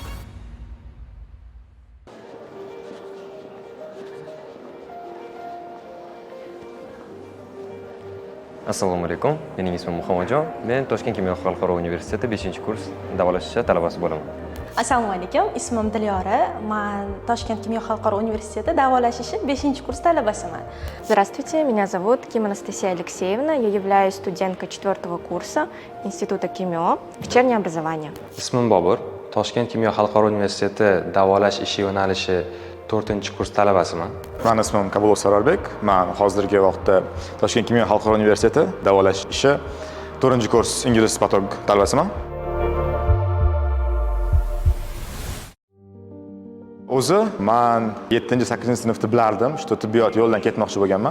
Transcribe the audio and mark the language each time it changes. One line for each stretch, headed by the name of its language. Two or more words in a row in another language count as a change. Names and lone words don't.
Uzbek: Assalomu alaykum. Mening ismim Muhammadjon. Men Toshkent kimyo xalqaro universiteti 5-kurs davolash talabaasi bo'laman. Assalomu alaykum. Ismim Dilyora. Men Toshkent kimyo xalqaro universiteti davolash 5-kurs talabasiman.
Russian: Здравствуйте, меня зовут Ким Анастасия Алексеевна. Я являюсь студенткой 4-го курса Института КИМЕО, вечернее образование.
Uzbek: Ismim Bobur. Toshkent kimyo xalqaro universiteti davolash ishi yo'nalishi 4-kurs talabasiman. Men ismim Kabulov Sarorbek. Men hozirgi vaqtda Toshkent kimyo xalqaro universiteti davolash ishi 4-kurs ingliz patolog talabasiman. O'zi men 7-8-sinfda bilardim, shu tibbiyot yo'lidan ketmoqchi bo'lganman.